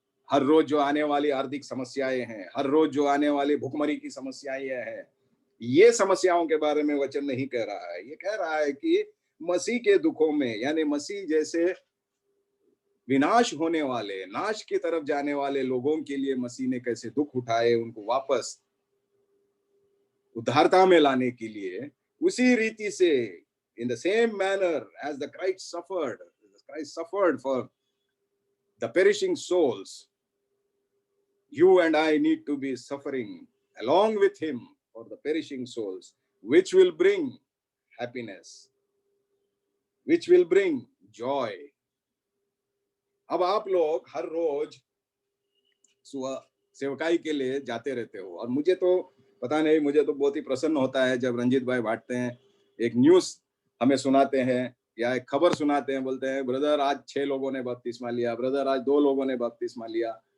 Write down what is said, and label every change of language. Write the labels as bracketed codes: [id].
[hi] हर रोज जो आने वाली आर्थिक समस्याएं हैं, हर रोज जो आने वाली भुखमरी की समस्याएं हैं, ये समस्याओं के बारे में वचन नहीं कह रहा है। ये कह रहा है कि मसीह के दुखों में, यानी मसीह जैसे विनाश होने वाले, नाश की तरफ जाने वाले लोगों के लिए मसीह ने कैसे दुख उठाए, उनको वापस उद्धारता में लाने के लिए। उसी रीति से, [en] in the same manner as the Christ suffered for the perishing souls, you and I need to be suffering along with him for the perishing souls, which will bring happiness, which will bring joy. [hi] अब आप लोग हर रोज सेवकाई के लिए जाते रहते हो, और मुझे तो पता नहीं, मुझे तो बहुत ही प्रसन्न होता है जब रंजीत भाई बांटते हैं, एक न्यूज हमें सुनाते हैं या एक खबर सुनाते हैं, बोलते हैं ब्रदर आज 6 लोगों ने बपतिस्मा लिया, ब्रदर आज 2 लोगों ने बपतिस्मा लिया।